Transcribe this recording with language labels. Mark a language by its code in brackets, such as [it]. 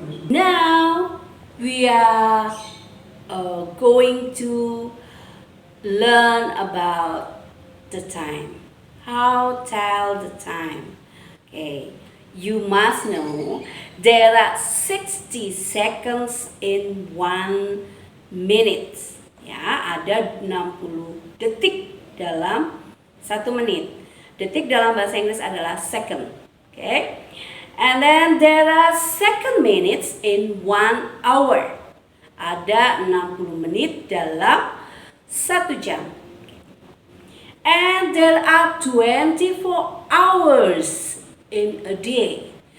[en] Now we are going to learn about the time. How tell the time? Okay, you must know there are 60 seconds in 1 minute. [id] Ya, ada 60 detik dalam 1 menit. Detik dalam bahasa Inggris adalah second. Okay? [en] And then there are second minutes in 1 hour. [id] Ada 60 menit dalam 1 jam. [en] And there are 24 hours in a day.